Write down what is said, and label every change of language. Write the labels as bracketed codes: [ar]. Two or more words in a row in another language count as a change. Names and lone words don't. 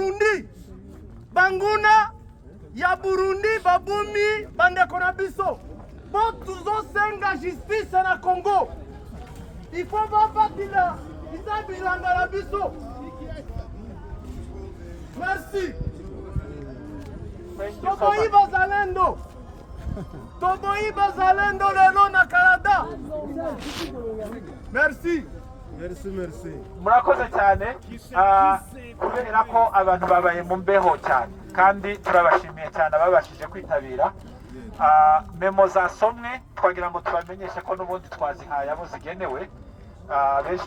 [ln] Burundi babumi bandeko na biso po tuzosenga justice na Congo ifo babatila isa bilanga na biso. [fr] Merci. [ln] Toboyi bazalendo lelo na Canada. [fr] Merci. [rw] Murakoze cyane kubera ko abantu babaye mu mbeho cyane kandi turabashimiye cyane ababashije kwitabira memo zasomwe twagira ngo tubamenyeshe ko n'ubundi twazihaye abo zigenewe benshi